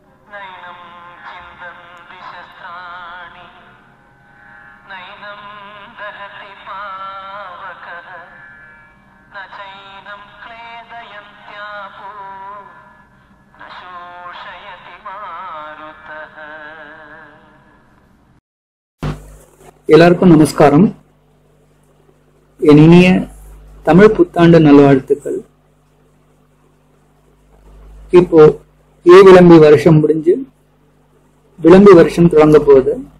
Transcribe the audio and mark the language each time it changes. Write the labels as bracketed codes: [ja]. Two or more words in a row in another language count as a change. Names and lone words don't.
[sa] नैनं चिन्तन्ति शस्त्राणि नैनं दहति पावकः न चैनं क्लेदयन्त्यापो न शोषयति मारुतः. [ta] எல்லாருக்கும் நமஸ்காரம். என் இனிய தமிழ் புத்தாண்டு நல்வாழ்த்துக்கள். இப்போ விளம்பி வருஷம் முடிஞ்சு விளம்பி வருஷம் தொடங்க போகுது.